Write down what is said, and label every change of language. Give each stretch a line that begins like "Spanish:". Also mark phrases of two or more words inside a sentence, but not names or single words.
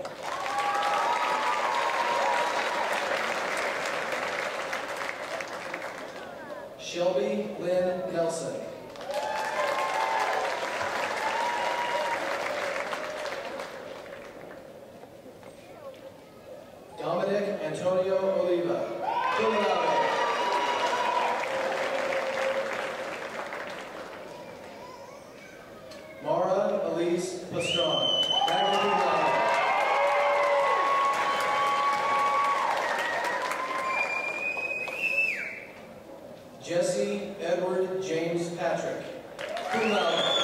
English: Shelby Lynn Nelson. Dominic Antonio Oliva,
Latin: cum laude.
English: Mara Elise Pastrana,
Latin: magna cum laude.
English: Jesse Edward James Patrick,
Latin: cum laude.